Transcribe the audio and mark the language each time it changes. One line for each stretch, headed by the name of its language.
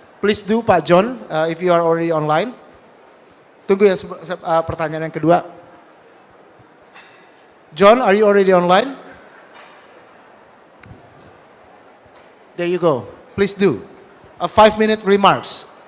English: Please do Pak John if you are already online.
Indonesian: Tunggu ya pertanyaan yang kedua.
English: John, are you already online? There you go. Please do. A 5-minute remarks.